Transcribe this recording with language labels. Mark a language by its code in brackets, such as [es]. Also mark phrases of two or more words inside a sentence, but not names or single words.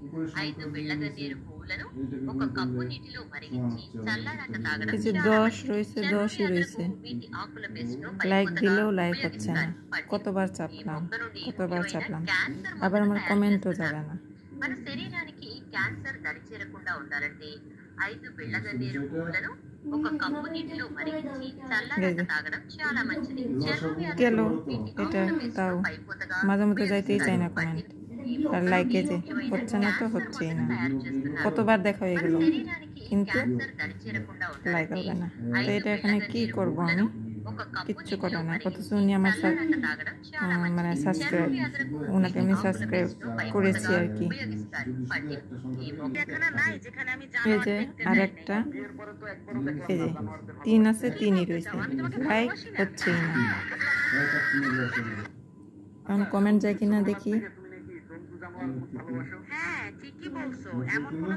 [te] 5 బిళ్ళగన్నేరు పువ్వులను ఒక కప్పు నీటిలో మరిగించి చల్లారాక తాగడం [bn] এই যে 10 রয়েছে 10ই রয়েছে [te] వీటి ఆకుల పేస్ట్ను [bn] লাইক [te] పరిపూర్ణంగా [bn] দিলেও লাইক হচ্ছে না [te] ఉపయోగిస్తారు. [bn] কতবার [te] ఈ [bn] চাপলাম [te] మొక్క నుండి [bn] কতবার [te] ముఖ్యమైన [bn] চাপলাম [te] క్యాన్సర్ [bn] আবার [te] మందును [bn] আমার [te] తయారు [bn] কমেন্টও [te] చేస్తున్నారు. [bn] যাবে না [te] మన శరీరానికి క్యాన్సర్ దరిచేరకుండా ఉండాలంటే 5 బిళ్ళగన్నేరు పువ్వులను ఒక కప్పు నీటిలో మరిగించి చల్లారాక తాగడం చాలా మంచిది. చర్మ [bn] গেল [te] వ్యాధులకు వీటి [bn] এটা [te] ఆకుల పేస్ట్ను [bn] তাও [te] పరిపూర్ణంగా [bn] মাঝে মধ্যে যাইতেই চাই না [te] ఉపయోగిస్తారు. [bn] কমেন্ট [te] ఈ [bn] আর [te] మొక్క [bn] লাইকে [te] నుండి [bn] যে [te] ముఖ్యమైన [bn] হচ্ছে না তো [te] క్యాన్సర్ [bn] হচ্ছেই [te] మందును [bn] না [te] తయారు చేస్తున్నారు. [bn] কতবার দেখা হয়ে [te] మన [bn] গেল [te] శరీరానికి [bn] কিন্তু [te] క్యాన్సర్ దరిచేరకుండా [bn] লাইক [te] ఉండాలంటే [bn] হবে না তো [te] 5 [bn] এটা এখানে কি [te] బిళ్ళగన్నేరు [bn] করব আমি [te] పువ్వులను ఒక కప్పు [bn] কিচ্ছু [te] నీటిలో [bn] করার নাই [te] మరిగించి [bn] অথচ উনি আমার [te] చల్లారాక తాగడం చాలా [bn] মানে [te] మంచిది. [bn] সাবস্ক্রাইব [te] చర్మ వ్యాధులకు [bn] ওনাকে [te] వీటి [bn] আমি [te] ఆకుల [bn] সাবস্ক্রাইব [te] పేస్ట్ను [bn] করেছি [te] పరిపూర్ణంగా [bn] আর কি [te] ఉపయోగిస్తారు. పట్టిక ఈ మొక్క [bn] এখানে নাই যেখানে আমি এই জানোয়ার যে দেখতে আর যাই নাই। একটা এরপরে তো একবারও দেখলাম এই না যে জানোয়ারদের 3 আছে 3ই রয়েছে লাইক হচ্ছেই না এখন কমেন্ট যায় কিনা দেখি তুমি নাকি জন্তু জানোয়ার খুব ভালোবাসো? হ্যাঁ ঠিকই বলছো, এমন কোনো